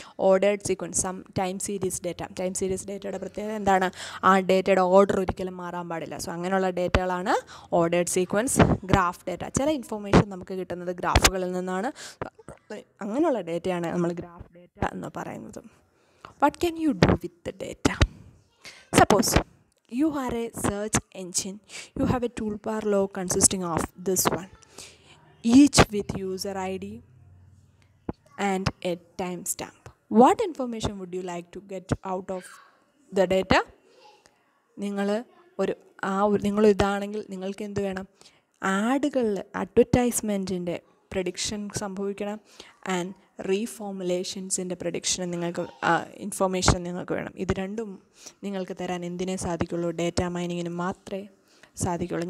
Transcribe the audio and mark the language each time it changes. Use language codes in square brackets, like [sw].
[ml] Ordered sequence, time series data. Time series ഡേറ്റയുടെ പ്രത്യേകത എന്താണ്? ആ ഡേറ്റയുടെ ഓർഡർ ഒരിക്കലും മാറാൻ പാടില്ല. സോ അങ്ങനെയുള്ള ഡേറ്റകളാണ് ഓർഡേർഡ് സീക്വൻസ്. ഗ്രാഫ് ഡേറ്റ, ചില ഇൻഫോർമേഷൻ നമുക്ക് കിട്ടുന്നത് ഗ്രാഫുകളിൽ നിന്നാണ്. അങ്ങനെയുള്ള ഡേറ്റയാണ് നമ്മൾ ഗ്രാഫ് ഡേറ്റ എന്ന് പറയുന്നത്. [en] What can you do with the data? Suppose you are a search engine. You have a toolbar log consisting of this one, each with user ID and a timestamp. What information would you like to get out of the data? [ml] നിങ്ങൾ ഇതാണെങ്കിൽ നിങ്ങൾക്ക് എന്ത് വേണം? ആഡുകളിൽ അഡ്വർടൈസ്മെൻറ്റിൻ്റെ prediction സംഭവിക്കണം, and റീഫോമുലേഷൻസിൻ്റെ prediction നിങ്ങൾക്ക് information നിങ്ങൾക്ക് വേണം. ഇത് രണ്ടും നിങ്ങൾക്ക് തരാൻ എന്തിനേ സാധിക്കുള്ളൂ? ഡേറ്റ മൈനിങ്ങിന് മാത്രമേ സാധിക്കുള്ളൂ.